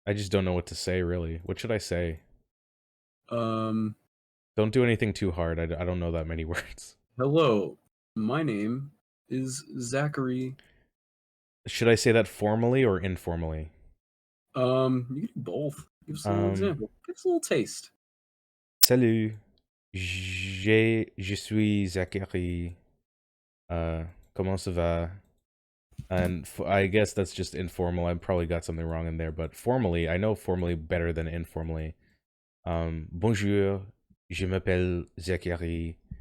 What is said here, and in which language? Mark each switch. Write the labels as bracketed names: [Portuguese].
[English] I just don't know what to say really. What should I say? Um, Don't do anything too hard. I don't know that many words. hello, my name is Zachary. Should I say that formally or informally? You can do both. Give us a little Um, example. Give us a little taste. [French] Salut, je suis Zachary. Comment ça va? [English] And I guess that's just informal. I probably got something wrong in there, but formally, I know formally better than informally. [French] Bonjour, je m'appelle Zachary.